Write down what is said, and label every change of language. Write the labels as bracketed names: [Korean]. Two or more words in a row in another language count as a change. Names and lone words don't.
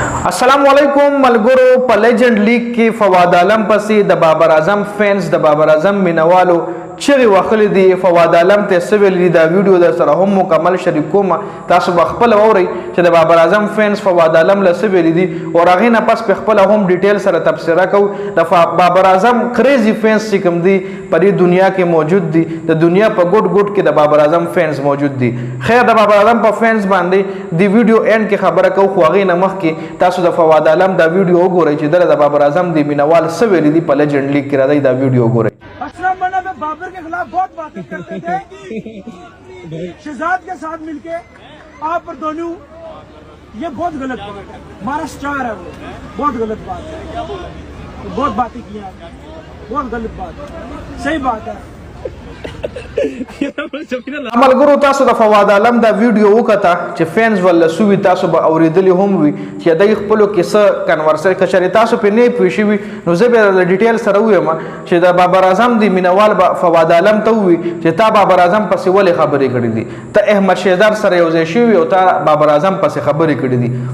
[Arabic] السلام علیکم [Pashto] मलगुरो په لیجند لیگ کې فواد عالم پسې د بابر اعظم فینس د بابر اعظم مینوالو چغې وهلې دي. فواد عالم ته څه ویلي دا ویډیو در سره هم مکمل شریک کوم، تاسو به خپله واورئ چې د بابر اعظم فینس فواد عالم له څه ویلي دي او هغې نه پس په خپله هم ډیټیل سره تبصره کوو. د بابر اعظم کریزي فینس چې کوم دي په دې دنیا کې موجود دي، د دنیا په ګوټ ګوټ کې د بابر اعظم فینس موجود دي. خیر د بابر اعظم په فینس باندې د ویډیو اینډ کې خبره کوو، خو هغې نه مخکې تاسو د فواد عالم دا ویډیو وګورئ چې دله د بابر اعظم د مینوال څه ویلي دي په لیجند لیگ کې. راځئ دا ویډیو وګورئ. [Urdu] بابر کے خلاف بہت باتیں کرتے تھے شہزاد کے ساتھ مل کے آپ پر دونوں، یہ بہت غلط بات ہے. ہمارا اسٹار ہے وہ، بہت غلط بات ہے، بہت باتیں کیا، بہت غلط بات ہے، صحیح بات ہے. [Pashto] ملګرو تاسو د فواد عالم دا ویډیو وکړه چې فینس ول سوي، تاسو به اوریدلی هم وي چې دای خپلو کې څه کنورسر کچري تاسو په نه پوه شوي، نو زه به د ډیټیل سره وایم چې د بابر اعظم د مینوال فواد عالم ته وي چې تا بابر اعظم پسې ولې خبرې کړې دي، ته احمد شهزاد سره یو ځای شوي او تا بابر اعظم پسې خبرې کړې دي.